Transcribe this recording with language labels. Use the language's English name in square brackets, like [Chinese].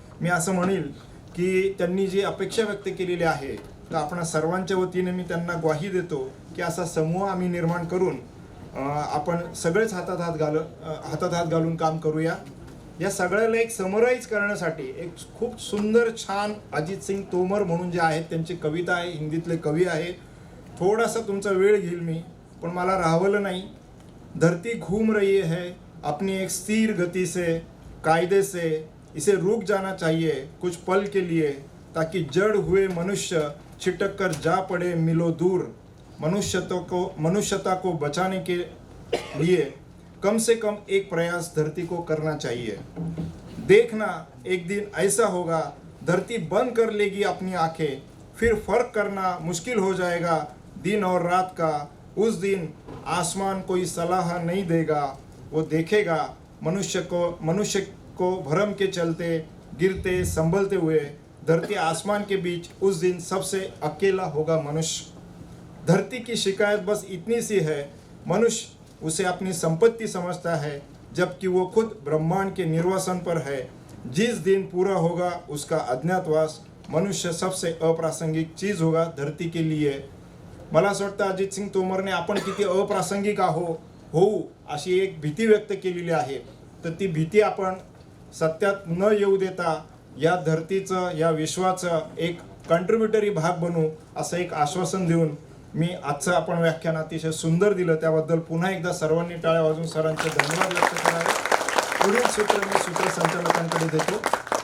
[Marathi] मी असं म्हणेल की त्यांनी जी अपेक्षा व्यक्त केलेली आहे तर आपण सर्वांच्या वतीने मी त्यांना ग्वाही देतो की असा समूह आम्ही निर्माण करून आपण सगळेच हातात हात घालून काम करूया. या सगळ्याला एक समराईज करण्यासाठी एक खूप सुंदर छान अजित सिंग तोमर म्हणून जे आहेत त्यांची कविता आहे, हिंदीतले कवी आहे. थोडासा तुमचा वेळ घेईल मी, पण मला राहवलं नाही. [Hindi] धरती घूम रही है अपनी एक स्थिर गति से, कायदे से इसे रुक जाना चाहिए कुछ पल के लिए, ताकि जड़ हुए मनुष्य छिटक कर जा पड़े मिलो दूर. मनुष्यता को बचाने के लिए कम से कम एक प्रयास धरती को करना चाहिए. देखना एक दिन ऐसा होगा धरती बंद कर लेगी अपनी आंखें, फिर फर्क करना मुश्किल हो जाएगा दिन और रात का. उस दिन आसमान कोई सलाह नहीं देगा, वो देखेगा मनुष्य को भरम के चलते गिरते संभलते हुए. धरती आसमान के बीच उस दिन सबसे अकेला होगा मनुष्य. धरती की शिकायत बस इतनी सी है, मनुष्य उसे अपनी संपत्ति समझता है जबकि वो खुद ब्रह्मांड के निर्वासन पर है. जिस दिन पूरा होगा उसका अज्ञातवास, मनुष्य सबसे अप्रासंगिक चीज होगा धरती के लिए. [Marathi] मला असं वाटतं अजित सिंग तोमरने आपण किती अप्रासंगिक होऊ अशी एक भीती व्यक्त केलेली आहे. तर ती भीती आपण सत्यात न येऊ देता या धरतीचं, या विश्वाचं एक कंट्रीब्युटरी भाग बनू असं एक आश्वासन देऊन मी आजचं आपण व्याख्यान अतिशय सुंदर दिलं, त्याबद्दल पुन्हा एकदा सर्वांनी टाळ्या वाजवून सरांचे धन्यवाद व्यक्त करावे. पुढील सूत्र मी सूत्रसंचालकांकडे देतो.